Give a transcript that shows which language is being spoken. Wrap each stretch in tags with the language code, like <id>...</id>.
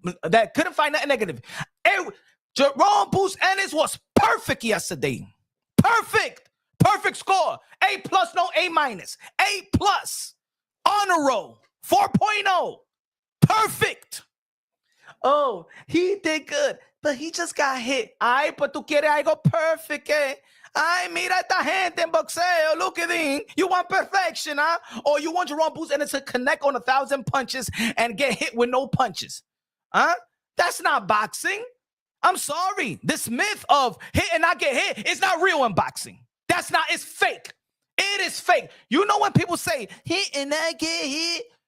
<en>that couldn't find nothing negative. Jaron Ennis was perfect yesterday. Perfect score. A+, no A-. A+. Honor roll. 4.0. Perfect. Oh, he did good, but he just got hit.</en> <es>Ay,</es> <en>but</en> <es>tú quieres algo</es> <en>perfect,</en> <es>eh? Ay, mira esta gente en boxeo.</es> <en>Look at him. You want perfection, huh? Or you want Jaron Ennis to connect on 1,000 punches and get hit with no punches? Huh? That's not boxing. I'm sorry. This myth of hit and not get hit is not real in boxing. That's not, it's fake. It is fake. You know when people say hit and not get hit?</en>